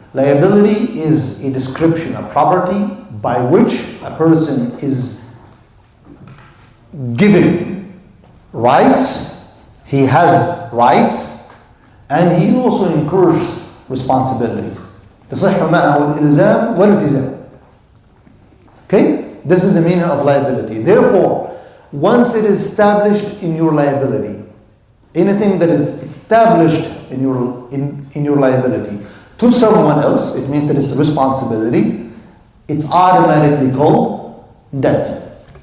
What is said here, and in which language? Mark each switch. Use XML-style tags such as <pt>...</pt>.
<en>Liability is a description of property by which a person is given rights, he has rights, and he also incurs responsibilities.</en> <ar>تصح معه الإلزام والالتزام.</ar> <en>Okay? This is the meaning of liability. Therefore, once it is established in your liability, anything that is established in your liability to someone else, it means that it's a responsibility, it's automatically called debt.</en>